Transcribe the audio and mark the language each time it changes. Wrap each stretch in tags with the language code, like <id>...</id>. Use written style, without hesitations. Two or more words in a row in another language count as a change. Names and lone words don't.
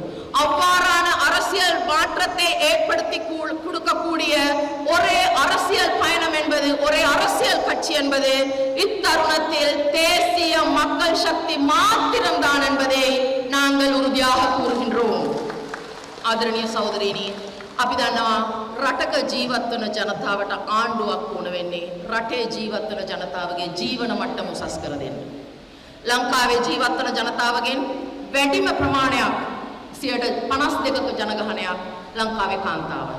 <ta>அவ்வாறான அரசியல் மாற்றத்தை ஏற்படுத்தி கொடுக்கக்கூடிய ஒரே அரசியல் பயணம் என்பது, ஒரே அரசியல் கட்சி என்பது இத்தருணத்தில் தேசிய மக்கள் சக்தி மாத்திரம்தான் என்பதை நாங்கள் உறுதியாக கூறுகின்றோம்.</ta> <si>ආදරණීය සහෝදරයනි, අපි දන්නවා රටක ජීවත් වන ජනතාවට ආණ්ඩුවක් වුණ වෙන්නේ රටේ ජීවත් වන ජනතාවගේ ජීවන මට්ටම උසස් කර දෙන්න. ලංකාවේ ජීවත් වන ජනතාවගෙන් වැඩිම ප්‍රමාණයක් 52ක ජනගහනයක් ලංකාවේ කාන්තාවන්.</si>